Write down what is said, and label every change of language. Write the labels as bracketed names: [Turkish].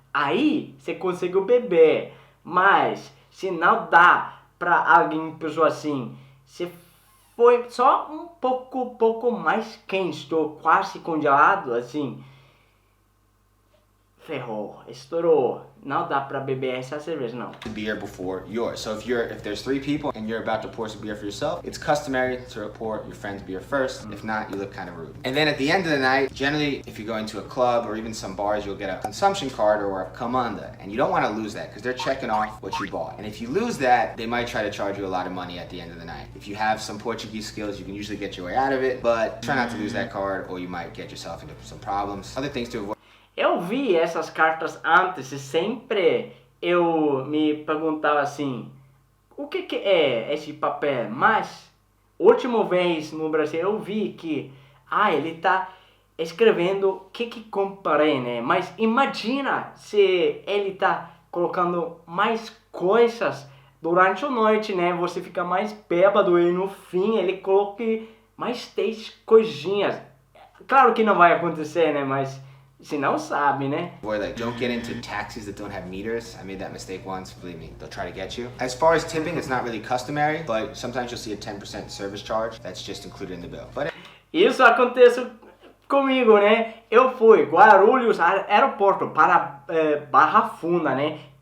[Portuguese] Aí você consegue beber, mas se não dá pra alguém, pessoa assim, se foi só um pouco mais quente, estou quase congelado, assim, ferrou, estourou. Não dá pra beber essa cerveja, não. [English] Beer before yours. So if there's 3 people and you're about to pour some beer for yourself, it's customary to pour your friend's beer first. If not, you look kind of rude. And then at the end of the night, generally, if you're going to a club or even some bars, you'll get a consumption card or a comanda. And you don't want to lose that because they're checking off what you bought. And if you lose that, they might try to charge you a lot of money at the end of the night. If you have some Portuguese skills, you can usually get your way out of it, but try not to lose that card or you might get yourself into some problems. Other things to avoid. [Portuguese] Eu vi essas cartas antes e sempre eu me perguntava assim, o que é esse papel? Mas, última vez no Brasil eu vi que, ele tá escrevendo o que comprei, né? Mas imagina se ele tá colocando mais coisas durante a noite, né? Você fica mais bêbado e no fim ele coloque mais 3 coisinhas. Claro que não vai acontecer, né? Mas... se não sabe, né? [English] Or don't get into taxis that don't have meters. I made that mistake once, believe me, they'll try to get you. As far as tipping, it's not really customary, but sometimes you'll see a 10% service charge that's just included in the bill. But [Portuguese] isso acontece comigo, né? Eu fui Guarulhos, aeroporto, para Barra Funda, né?